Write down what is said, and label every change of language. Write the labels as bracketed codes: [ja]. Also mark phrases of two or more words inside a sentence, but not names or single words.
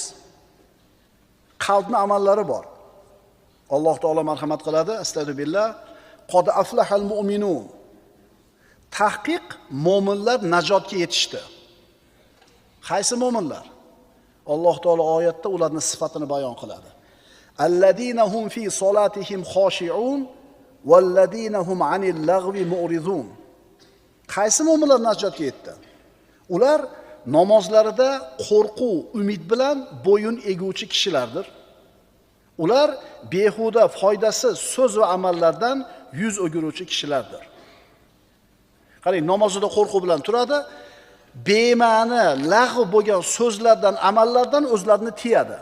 [uz] Qalbning amallari bor. Alloh taolo marhamat qiladi. [ar] أستغفر الله. قد أفلح المؤمنون. [uz] Tahqiq mo'minlar najotga yetishdi. Qaysi mo'minlar? Alloh taolo oyatda ularning sifatini bayon qiladi. [ar] الذين هم في صلاتهم خاشعون والذين هم عن اللغو معرضون. [uz] Qaysi mu'minlar najotga yetdi? Ular namozlarida qo'rquv, umid bilan bo'yin eguvchi kishilardir. Ular behuda, foydasiz so'z va amallardan yuz o'giruvchi kishilardir. Qarang, namozida qo'rquv bilan turadi, bema'ni, lag'v bo'lgan so'zlardan, amallardan o'zlarini tiyadi.